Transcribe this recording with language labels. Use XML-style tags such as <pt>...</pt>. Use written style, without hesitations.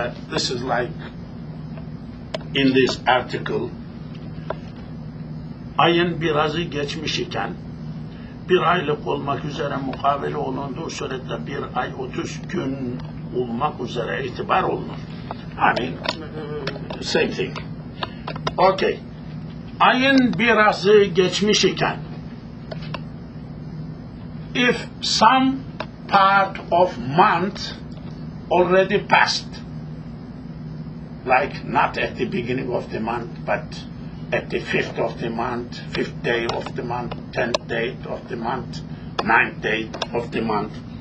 <en>This is like in this article.</en> <tr>Ayın birazı geçmiş iken, bir aylık olmak üzere mukabele olunduğu surette bir ay 30 gün olmak üzere itibar olunur.</tr> <en>I mean, same thing. Okay.</en> <tr>Ayın birazı geçmiş iken,</tr> <en>if some part of month already passed, like not at the beginning of the month, but at the 5th of the month, 5th day of the month, 10th day of the month, 9th day of the month.</en>